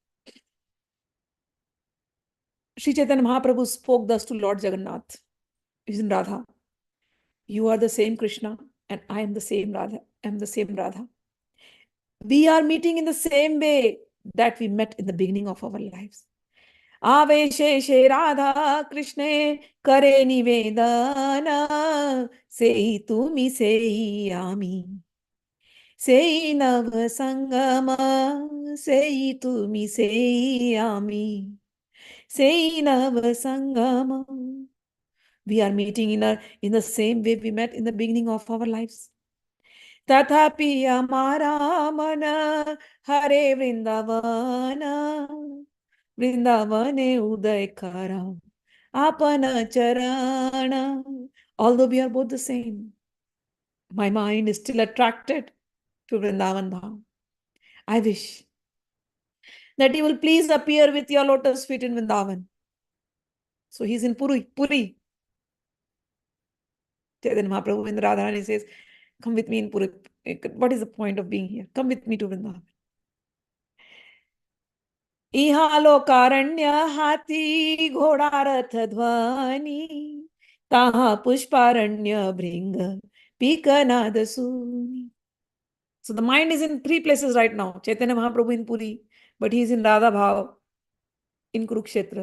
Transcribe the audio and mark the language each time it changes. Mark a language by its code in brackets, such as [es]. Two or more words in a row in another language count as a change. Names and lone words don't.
[en] Sri Chaitanya Mahaprabhu spoke thus to Lord Jagannath. He's in Radha. You are the same Krishna, and I am the same Radha. I am the same Radha. We are meeting in the same way that we met in the beginning of our lives. [bn] আবেশেষে রাধা কৃষ্ণে করে নিবেদন সেই তুমি সেই আমি সেই নব সঙ্গম সেই তুমি সেই আমি সেই নব সঙ্গম. [en] We are meeting in the same way we met in the beginning of our lives. [bn] তথাপি আমার মন হরে বৃন্দাবন বৃন্দাবনে উদয় কর আপন চরণ. [en] Although we are both the same, my mind is still attracted to Vrindavan Bhav. I wish that you will please appear with your lotus feet in Vrindavan. So he's in Puri. Chaitanya Mahaprabhu in Radharani says, come with me in Puri. What is the point of being here? Come with me to Vrindavan. [bn] ইহালো কারণ্য হাথী ঘোড়া রথ ধ্বনি তাহা পুষ্পারণ্য ভৃঙ্গ পীকনাদ সূনি. [en] So the mind is in three places right now. Chaitanya Mahaprabhu in Puri, but he is in Radha Bhav in Kurukshetra.